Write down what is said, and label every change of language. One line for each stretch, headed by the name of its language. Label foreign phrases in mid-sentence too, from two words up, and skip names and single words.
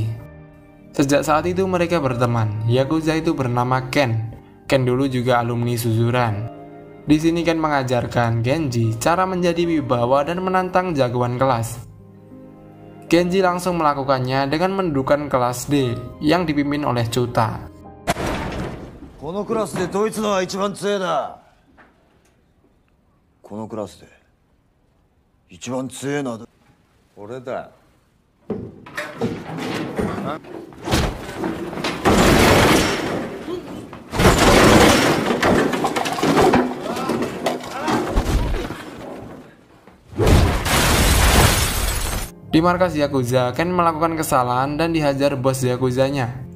Indonesian: Sejak saat itu mereka berteman. Yakuza itu bernama Ken. Ken dulu juga alumni Suzuran. Di sini Ken mengajarkan Genji cara menjadi wibawa dan menantang jagoan kelas. Genji langsung melakukannya dengan mendudukan kelas D yang dipimpin oleh Chuta.
Japanese: このクラスでドイツのは一番強いな。このクラスで一番強いのは俺だ。
Indonesian: Di markas Yakuza, Ken melakukan kesalahan dan dihajar bos Yakuzanya.